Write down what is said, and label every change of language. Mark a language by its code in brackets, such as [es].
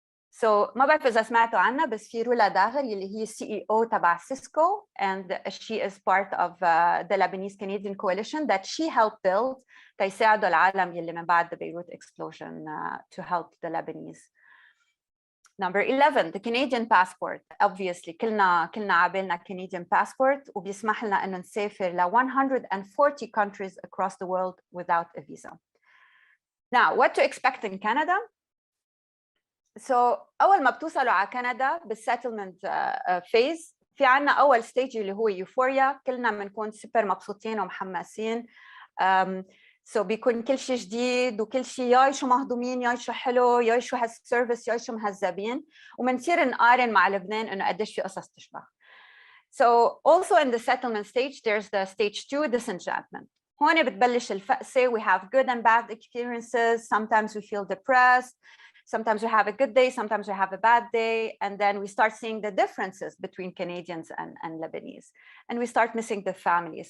[en] So [ar] ما بعرف إذا سمعتوا عنها، بس في رولا داغر اللي هي [en] CEO تبع Cisco, and she is part of the Lebanese Canadian coalition that she helped build [ar] تيساعدوا العالم يلي من بعد [en] the Beirut explosion to help the Lebanese. Number 11, the Canadian passport. Obviously, [ar] كلنا عابلنا [en] Canadian passport [ar] وبيسمح لنا إنه نسافر ل [en] 140 countries across the world without a visa. Now, what to expect in Canada? [ar] So أول ما بتوصلوا على كندا بالsettlement phase في عنا أول stage اللي هو euphoria. كلنا بنكون سوبر مبسوطين ومحمسين. So بيكون كل شيء جديد وكل شيء ياي شو مهضومين ياي شو حلو ياي شو هالسيرفيس ياي شو مهذبين ومنصير نقارن مع لبنان إنه قديش في قصص تشبه. [en] So also in the settlement stage there's the stage 2 disenchantment. [ar] هون بتبلش الفقسة. [en] We have good and bad experiences. Sometimes we feel depressed. Sometimes we have a good day, sometimes we have a bad day, and then we start seeing the differences between Canadians and Lebanese, and we start missing the family.